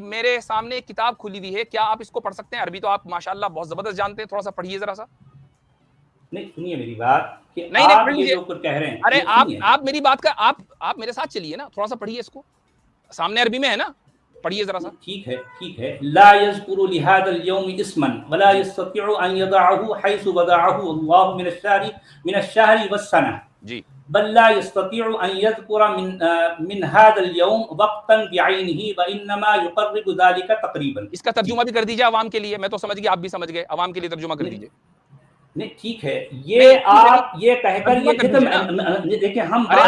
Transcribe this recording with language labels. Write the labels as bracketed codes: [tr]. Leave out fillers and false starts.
[ur] میرے سامنے ایک کتاب کھلی ہوئی ہے، کیا آپ اس کو پڑھ سکتے ہیں؟ عربی تو آپ ماشاءاللہ بہت زبردست جانتے ہیں، تھوڑا سا پڑھیے ذرا سا. نہیں سنیے میری بات کہ نہیں آپ یہ جو کچھ کہہ رہے ہیں، ارے آپ میری بات کا آپ میرے ساتھ چلیے نا، تھوڑا سا پڑھیے اس کو. سامنے عربی میں ہے نا، پڑھیے ذرا سا. ٹھیک ہے. [ar] لا يذكر لهذا اليوم اسما ولا يستطيع ان يضعه حيث وضعه الله من الشهر والسنه. [ur] جی [ar] بل لا يستطيع ان يذكر من هذا اليوم وقتا بعينه وانما يقرب ذلك تقریبا. [ur] اس کا ترجمہ بھی کر دیجیے عوام کے لیے, میں تو سمجھ گیا آپ بھی سمجھ گئے, عوام کے لیے ترجمہ کر دیجیے. نہیں ٹھیک ہے, یہ آپ یہ کہہ کر یہ دیکھیں ہم